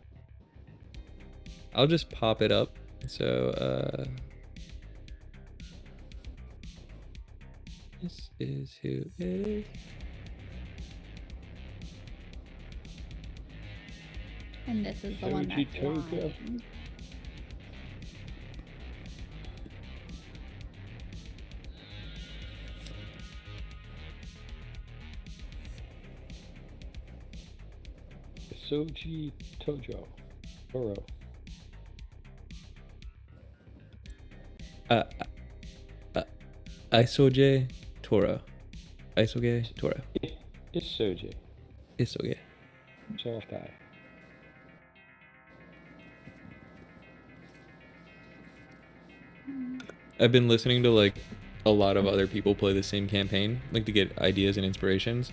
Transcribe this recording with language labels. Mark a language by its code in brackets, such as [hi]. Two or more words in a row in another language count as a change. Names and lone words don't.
[en] I'll just pop it up. So, this is who it is. And this is the one Soji that's Toga. lying. Soji Tojo. Toro. Isoge Toro. Isoge Toro. It's Soji. Isoge. Soft eye. I've been listening to like a lot of other people play the same campaign, like to get ideas and inspirations.